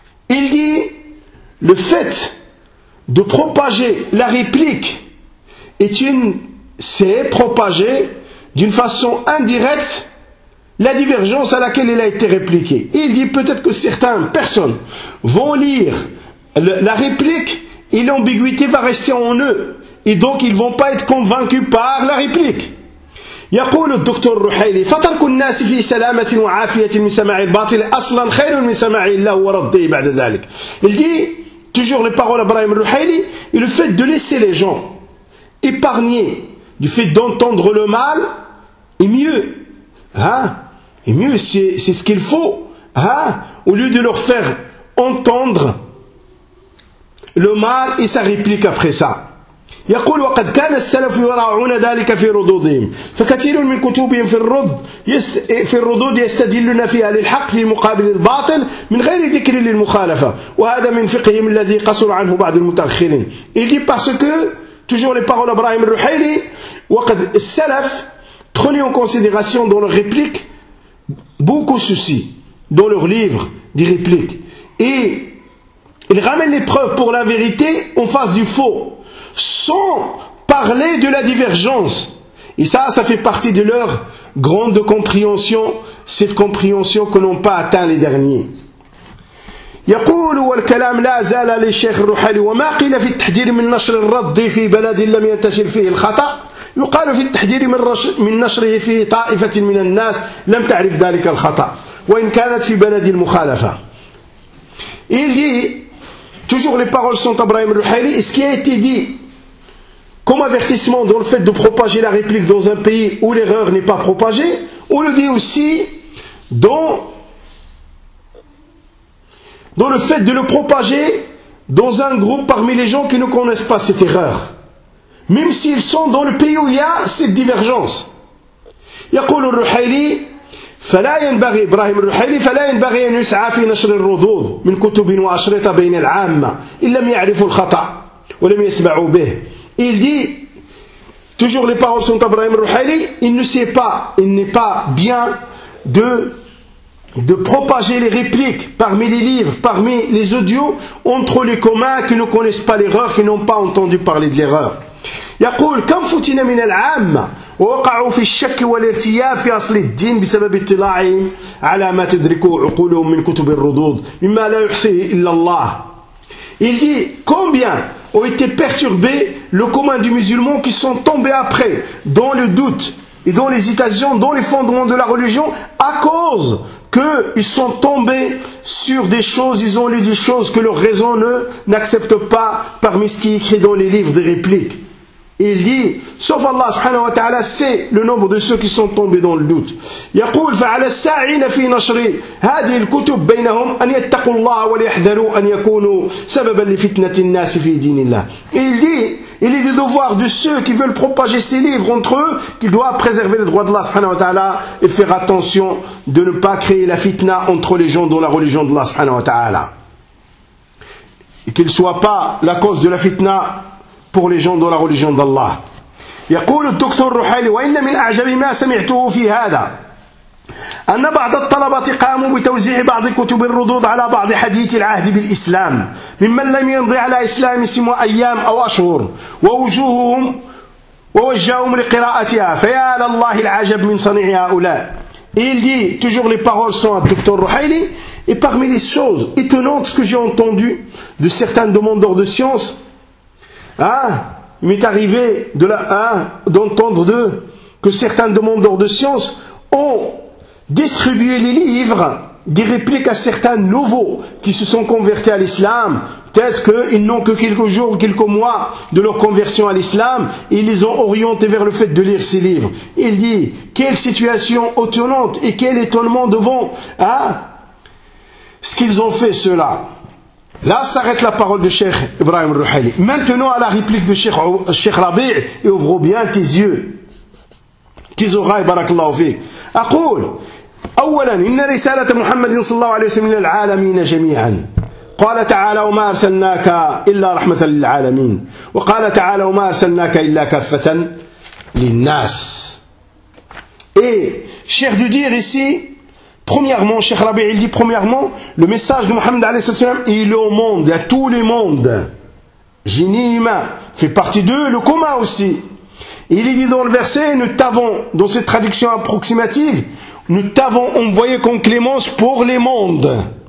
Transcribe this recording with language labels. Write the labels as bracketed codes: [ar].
[fr] Il dit le fait de propager la réplique est une c'est propager d'une façon indirecte la divergence à laquelle elle a été répliquée. Il dit peut-être que certaines personnes vont lire la réplique et l'ambiguïté va rester en eux. Et donc, ils ne vont pas être convaincus par la réplique. [ar] يقول الدكتور الرحيلي فترك الناس في سلامة وعافية من سماع الباطل أصلا خير من سماع الله ورده بعد ذلك. [fr] Il dit, toujours les paroles d'Abraham al-Ruhayli, et le fait de laisser les gens épargnés du fait d'entendre le mal est mieux. Hein? Est mieux, c'est ce qu'il faut. Hein? Au lieu de leur faire entendre le mal et sa réplique après ça. [ar] يقول وقد كان السلف يراعون ذلك في ردودهم فكثير من كتبهم في الرد في الردود يستدلون فيها للحق في مقابل الباطل من غير ذكر للمخالفة وهذا من فقههم الذي قصر عنه بعض المتأخرين. [fr] Il dit parce que toujours les paroles d'Ibrahim al-Ruhayli [ar] وقد السلف [fr] prenaient en considération dans leur réplique beaucoup ceci dans leur livre des répliques et il ramène les preuves pour la vérité en face du faux, sans parler de la divergence. Et ça fait partie de leur grande compréhension, cette compréhension que n'ont pas atteint les derniers. [ar] يقول والكلام لا زال للشيخ الرحالي وما قيل في التحذير من نشر الرد في بلد لم ينتشر فيه الخطأ يقال في التحذير من نشره في طائفة من الناس لم تعرف ذلك الخطأ وإن كانت في بلد المخالفة. [fr] Il dit toujours les paroles sont Ibrahim al-Ruhayli. Et ce qui a été dit comme avertissement dans le fait de propager la réplique dans un pays où l'erreur n'est pas propagée, on le dit aussi dans le fait de le propager dans un groupe parmi les gens qui ne connaissent pas cette erreur, même s'ils sont dans le pays où il y a cette divergence. [ar] يقول al-Ruhayli فلا ينبغي إبراهيم الرحيلي فلا ينبغي أن يسعى في نشر الردود من كتب وأشرطة بين العامة إن لم يعرفوا الخطأ ولم يسمعوا به. [fr] Il dit toujours les paroles sont Ibrahim al-Ruhayli, il n'est pas bien de propager les répliques parmi les livres, parmi les audios entre les communs qui ne connaissent pas l'erreur, qui n'ont pas entendu parler de l'erreur. [ar] يقول كم فتن من العامة ووقعوا في الشك والارتياب في أصل الدين بسبب اطلاعهم على ما تدركه عقولهم من كتب الردود مما لا يحصيه إلا الله. [fr] Il dit combien ont été perturbés le commun du musulman qui sont tombés après dans le doute et dans l'hésitation, dans les fondements de la religion à cause qu'ils sont tombés sur des choses, ils ont lu des choses que leur raison n'accepte pas parmi ce qui est écrit dans les livres des répliques. Il dit, sauf Allah subhanahu wa ta'ala, c'est le nombre de ceux qui sont tombés dans le doute. [ar] يقول فعلى الساعين في نشر هذه الكتب بينهم أن يتقوا الله وليحذروا أن يكونوا سببا لفتنة الناس في دين الله. [fr] Il dit, il est du devoir de ceux qui veulent propager ces livres entre eux qu'ils doivent préserver les droits d'Allah subhanahu wa ta'ala et faire attention de ne pas créer la fitna entre les gens dans la religion d'Allah subhanahu wa ta'ala. Et qu'ils ne soient pas la cause de la fitna pour les gens de la religion d'Allah. [ar] يقول الدكتور الرحيلي وإن من أعجب ما سمعته في هذا أن بعض الطلبة قاموا بتوزيع بعض كتب الردود على بعض حديث العهد بالإسلام ممن لم يمضي على إسلام سوى أيام أو أشهر ووجوههم ووجههم لقراءتها فيا لله العجب من صنيع هؤلاء. [fr] Il dit toujours les paroles sont à Dr. Rouhaili. Et parmi les choses étonnantes que j'ai entendues de certains demandeurs de science, il m'est arrivé d'entendre d'eux que certains demandeurs de science ont distribué les livres des répliques à certains nouveaux qui se sont convertis à l'islam. Peut-être qu'ils n'ont que quelques jours, quelques mois de leur conversion à l'islam et ils les ont orientés vers le fait de lire ces livres. Il dit, quelle situation étonnante et quel étonnement devant ce qu'ils ont fait cela. Là s'arrête la parole de Cheikh Ibrahim Rouhaili. Maintenant à la réplique de Cheikh Rabi' et ouvre bien tes yeux, tes oreilles, barakallahu fik. [ar] Aqoul, awalan, inna risalata Muhammadin sallallahu alayhi wa sallam lil alamin jami'an. قال تعالى وما أرسلناك إلا رحمة للعالمين وقال تعالى وما أرسلناك إلا كافة للناس. [fr] Et Cheikh de dire ici, premièrement, Cheikh Rabi, il dit premièrement, le message de Mohammed alayhi wa sallam, il est au monde, à tous les mondes. Génie humain fait partie d'eux, le commun aussi. Il est dit dans le verset, nous t'avons, dans cette traduction approximative, nous t'avons envoyé comme clémence pour les mondes.